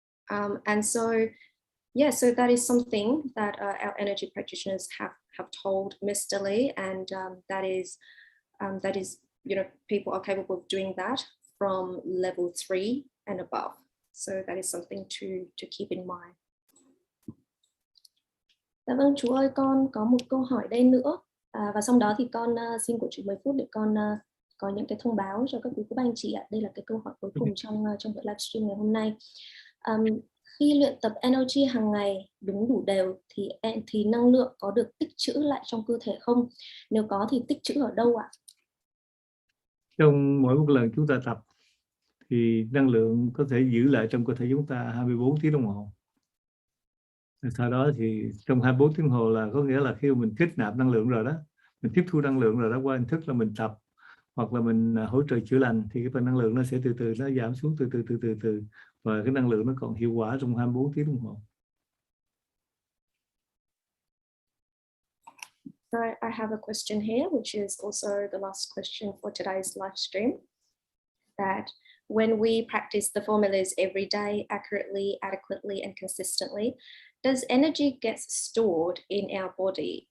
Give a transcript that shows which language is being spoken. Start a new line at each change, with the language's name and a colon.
English: And so, yeah, so that is something that our energy practitioners have told Mr. Lee, and that is, you know, people are capable of doing that from level 3 and above. So that is something to keep in mind.
Vietnamese: Dạ vâng, chú ơi, con có một câu hỏi đây nữa, và sau đó thì con xin của chú 10 phút để con có những cái thông báo cho các quý cô bác anh chị ạ. Đây là cái câu hỏi cuối cùng trong buổi livestream ngày hôm nay. Khi luyện tập NLG hàng ngày đúng đủ đều thì năng lượng có được tích trữ lại trong cơ thể không? Nếu có thì tích trữ ở đâu ạ? Trong mỗi một lần chúng ta tập thì năng lượng có thể giữ lại trong cơ thể chúng ta 24 tiếng đồng hồ. Sau đó thì trong 24 tiếng đồng hồ là có nghĩa là khi mình kết nạp năng lượng rồi đó, mình tiếp thu năng lượng rồi đó, qua hình thức là mình tập hoặc là mình hỗ trợ chữa lành, thì cái phần năng lượng nó sẽ từ từ nó giảm xuống từ từ, và cái năng lượng nó còn hiệu quả trong 24 tiếng đồng hồ.
English: So I have a question here, which is also the last question for today's live stream. That when we practice the formulas every day accurately, adequately, and consistently, does energy get stored in our body?